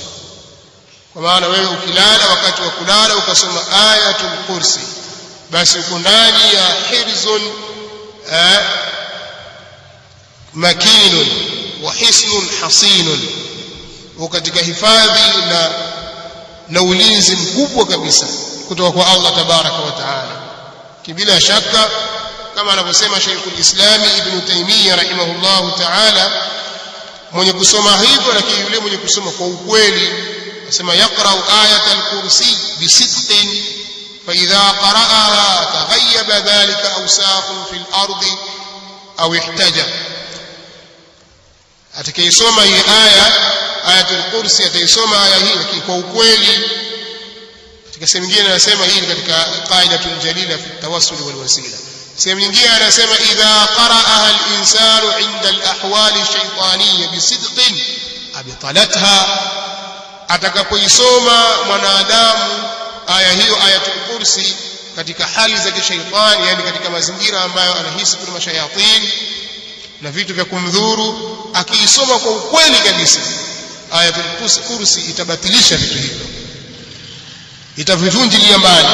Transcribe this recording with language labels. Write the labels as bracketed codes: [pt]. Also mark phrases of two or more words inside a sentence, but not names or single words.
[sw] Kwa maana wewe ukilala, wakati wa kulala ukasoma [ar] آية الكرسي, [sw] basi uko ndani ya [ar] حرز مكين وحصن حصين, [sw] katika hifadhi na ulinzi mkubwa kabisa kutoka kwa Allah [ar] تبارك وتعالى. [sw] Bila shaka kama anavyosema Sheikhul Islam Ibn Taymiyyah [ar] رحمه الله تعالى, [sw] mwenye kusoma hivyo, lakini yule mwenye kusoma kwa ukweli, anasema [ar] يقرأ آية الكرسي بصدق فإذا قرأها تغيب ذلك أوساق في الأرض أو احتاج. [sw] Atakayesoma hii [ar] آية الكرسي [sw] ataisoma aya hii lakini kwa ukweli. Katika sehemu nyingine anasema hii katika qaidatul jalila fi tawassul wal wasila. Sehemu nyingine anasema [ar] إذا قرأها الإنسان عند الأحوال الشيطانية بصدق أبطلتها, [sw] atakapoisoma mwanadamu aya hiyo [ar] آية الكرسي [sw] katika hali za kishaitani, yani katika mazingira ambayo anahisi kuna mashayatin na vitu vya kumdhuru, akiisoma kwa ukweli kabisa [ar] آية الكرسي [sw] itabatilisha vitu hivyo, itavivunjilia mbali.